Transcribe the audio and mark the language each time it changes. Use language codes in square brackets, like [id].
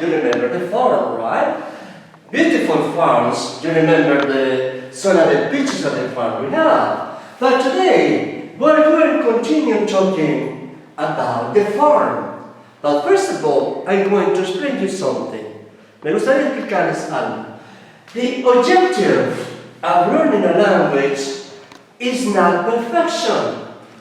[en] You remember the farm, right? Beautiful farms. You remember some of the pictures of the farm we have. But today we're going to continue talking about the farm. But first of all, I'm going to explain you something. [es] Me gustaría explicarles algo. [en] The objective of learning a language is not perfection.